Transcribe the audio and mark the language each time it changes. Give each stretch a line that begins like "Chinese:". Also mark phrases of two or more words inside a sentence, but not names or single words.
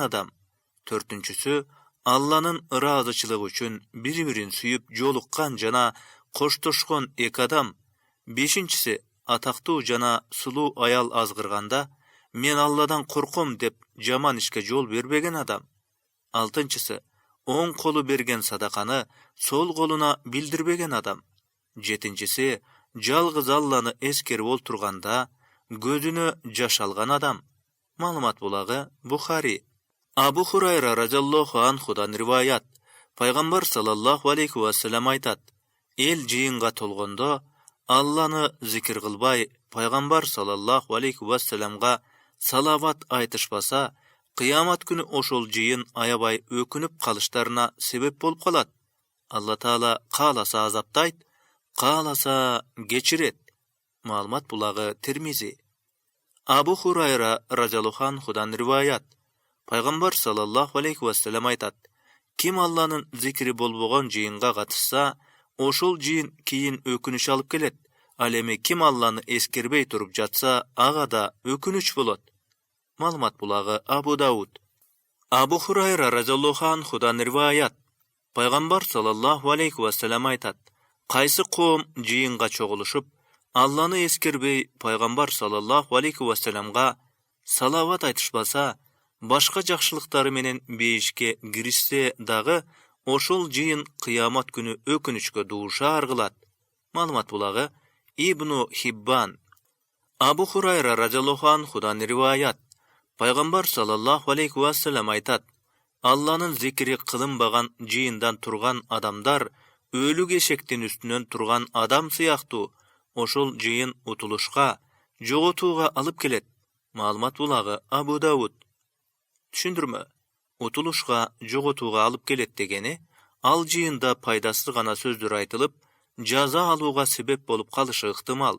Kyrgyz: адам, төртүнчүсү Алланын ыраазычылыгы үчүн бири-бирин сүйүп жолуккан жана коштошкон эки адам, бешинчиси атактуу жана сулуу аял азгырганда мен Алладан корком деп жаман ишке жол бербеген адам, алтынчысы оң колу берген садаканы сол колуна билдирбеген адам, жетинчиси жалгыз Алланы эскерип олтурганда көзүнө жаш алган адам. Маалымат булагы Бухари. Абу Хурайра
Arabic: رضي الله عنه
Kyrgyz: риваят. Пайгамбар
Arabic: صلى الله عليه وسلم
Kyrgyz: айтат: Эл жыйынга толгондо Алланы зикир кылбай, Пайгамбар
Arabic: صلى الله عليه وسلم
Kyrgyz: салават айтышпаса, кыямат күнү ошол жыйын аябай өкүнүп калыштарына себеп болуп калат. Алла Таала кааласа азаптайт, кааласа кечирет. Маалымат булагы Тирмизи. Абу Хурайра
Arabic: رضي الله عنه
Kyrgyz: риваят. Пайгамбар
Arabic: صلى الله عليه وسلم
Kyrgyz: айтат: Ким Алланын зикри болбогон жыйынга катышса, ошол жыйын кийин өкүнүч алып келет. Ал эми ким Алланы эскербей туруп жатса, ага да өкүнүч болот. Маалымат булагы Абу Дауд. Абу Хурайра
Arabic: رضي الله عنه
Kyrgyz: риваят. Пайгамбар
Arabic: صلى الله عليه وسلم
Kyrgyz: айтат: Кайсы коом жыйынга чогулушуп, Алланы эскербей Пайгамбар
Arabic: صلى الله عليه وسلم
Kyrgyz: салават айтышпаса, башка жакшылыктары менен бейишке киришсе дагы, ошол жыйын кыямат күнү өкүнүчкө дуушар кылат. Маалымат булагы Ибну Хиббан. Абу Хурайра
Arabic: رضي الله عنه
Kyrgyz: риваят. Пайгамбар
Arabic: صلى الله عليه وسلم
Kyrgyz: айтат: Алланын зикри кылынбаган жыйындан турган адамдар өлүк эшектин үстүнөн турган адам сыяктуу, ошол жыйын утулушка, жоготууга алып келет. Маалымат булагы Абу Дауд. Түшүндүрмө: утулушка, жоготууга алып келет дегени, ал жыйында пайдасыз гана сөздөр айтылып, жаза алууга себеп болуп калышы ыктымал.